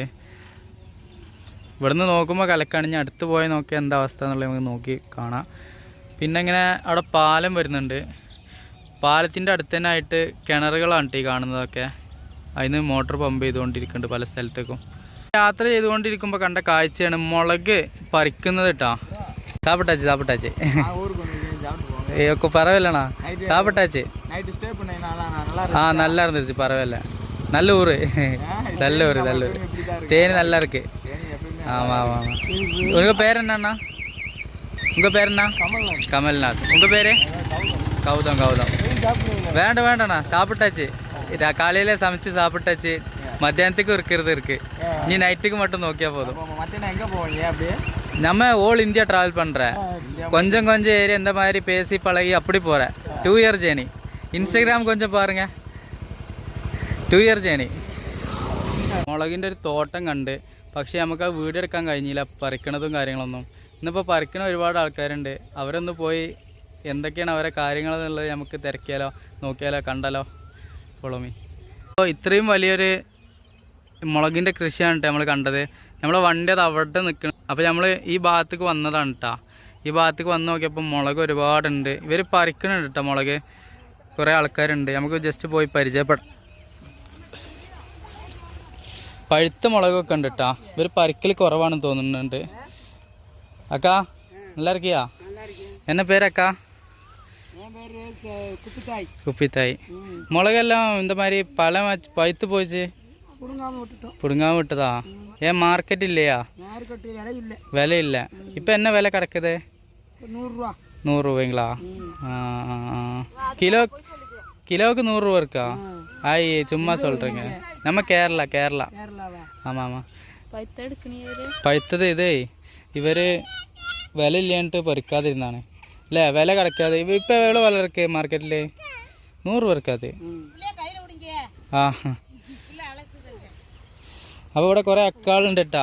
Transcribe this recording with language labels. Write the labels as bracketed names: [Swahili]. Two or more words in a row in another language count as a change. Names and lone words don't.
[Malayalam] ഇവിടുന്ന് നോക്കുമ്പോൾ കലക്കാണിഞ്ഞ് അടുത്ത് പോയി നോക്കിയാൽ എന്താ അവസ്ഥ എന്നുള്ളത് നമുക്ക് നോക്കി കാണാം. പിന്നെ ഇങ്ങനെ അവിടെ പാലം വരുന്നുണ്ട്. പാലത്തിൻ്റെ അടുത്ത് തന്നെ ആയിട്ട് കിണറുകളാണ് ഈ കാണുന്നതൊക്കെ. അതിന് മോട്ടർ പമ്പ് ചെയ്തുകൊണ്ടിരിക്കുന്നുണ്ട് പല സ്ഥലത്തേക്കും. യാത്ര ചെയ്തുകൊണ്ടിരിക്കുമ്പോൾ കണ്ട കാഴ്ചയാണ് മുളക് പറിക്കുന്നത് കേട്ടോ. [Tamil] சாப்பிட்டாச்சு. பரவாயில்லண்ணா, சாப்பிட்டாச்சு. நல்லா இருந்துச்சு, பரவாயில்ல. நல்ல ஊர், நல்ல ஊர். தேனி நல்லா இருக்கு. ஆமாம். உங்கள் பேர் என்னண்ணா? உங்கள் பேர் என்ன? கமல்நாத். உங்கள் பேர்? கௌதம். வேண்டாண்ணா, சாப்பிட்டாச்சு. காலையில சமைச்சு சாப்பிட்டாச்சு. மத்தியானத்துக்கும் இருக்கு. நீ நைட்டுக்கு மட்டும் நோக்கியா போதும். நம்ம ஓல் இந்தியா ட்ராவல் பண்ணுறேன். கொஞ்சம் ஏரியா இந்த மாதிரி பேசி பழகி அப்படி போகிறேன். 2 [English] year journey. [Tamil] ഇൻസ്റ്റഗ്രാം கொஞ்சம் பாருங்க. 2 [English] year journey. [Malayalam] മുളകിൻ്റെ ഒരു തോട്ടം കണ്ട്, പക്ഷേ നമുക്ക് ആ വീഡിയോ എടുക്കാൻ കഴിഞ്ഞില്ല, പറിക്കണതും കാര്യങ്ങളൊന്നും. ഇന്നിപ്പോൾ പറിക്കണ ഒരുപാട് ആൾക്കാരുണ്ട്. അവരൊന്ന് പോയി എന്തൊക്കെയാണ് അവരെ കാര്യങ്ങളെന്നുള്ളത് നമുക്ക് തിരക്കിയാലോ, നോക്കിയാലോ, കണ്ടാലോ. ഫോളോമി. അപ്പോൾ ഇത്രയും വലിയൊരു മുളകിൻ്റെ കൃഷിയാണ് നമ്മൾ കണ്ടത്. നമ്മളെ വണ്ടി അത് അവിടെ നിൽക്കണം. അപ്പോൾ നമ്മൾ ഈ ഭാഗത്തേക്ക് വന്നതാണ് കേട്ടോ. ഈ ഭാഗത്തേക്ക് വന്ന് നോക്കിയപ്പോൾ മുളക് ഒരുപാടുണ്ട്. ഇവർ പറിക്കണുണ്ട് കേട്ടോ മുളക്. കുറേ ആൾക്കാരുണ്ട്. നമുക്ക് ജസ്റ്റ് പോയി പരിചയപ്പെടാം. പഴുത്ത മുളകൊക്കെ ഉണ്ട് കേട്ടോ. ഇവർ പറിക്കൽ കുറവാണെന്ന് തോന്നുന്നുണ്ട്. [Tamil] അക്കാ நல்லா இருக்கியா? என்ன பேர் அக்கா? குப்பித்தாய். முளகெல்லாம் இந்த மாதிரி பழம் பழுத்து போச்சு, பிடுங்காம விட்டதா? ஏன் மார்க்கெட் இல்லையா? விலை இல்லை. இப்போ என்ன விலை கிடக்குது? 100 ரூபாய்ங்களா? கிலோவுக்கு 100 ரூபா இருக்கா? ஆய் சும்மா சொல்கிறேங்க. நம்ம கேரளா. ஆமாம். [Malayalam] പഴുത്തത് ഇതേ ഇവർ വില ഇല്ലാണ്ട് പറിക്കാതിരുന്നാണ് അല്ലേ? വില കിടക്കാതെ ഇപ്പം എവിടെ വില ഇറക്കുക മാർക്കറ്റിൽ? 100 രൂപ ഇറക്കാതെ. ആ അപ്പോൾ ഇവിടെ കുറേ അക്കാളുണ്ട് കേട്ടാ.